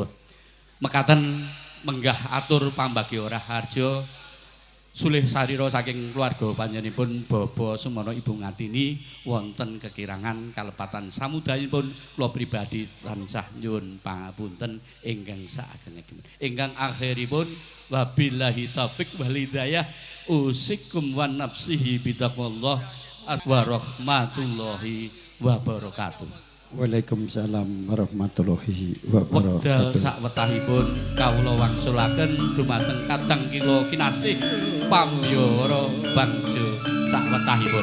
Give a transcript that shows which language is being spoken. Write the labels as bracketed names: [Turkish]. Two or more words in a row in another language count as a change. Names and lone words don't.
[Javanese] Mekaten menggah atur pambagya raharja sulih sarira saking keluarga panjenenganipun Bapak Sumono Ibu Ngatini wonten kekirangan kalepatan samudayanipun kula pribadi tansah nyuwun pangapunten ingkang saagengipun. Ingkang akhiripun [Arabic] وبالله التوفيق والهداية أوصيكم ونفسه بتقوى الله ورحمة الله وبركاته. وعليكم السلام ورحمة الله وبركاته. [Javanese] Wekdal sawetahipun kawula wangsulaken dumateng kadang kila kinasih pamyara bangsa sawetahipun.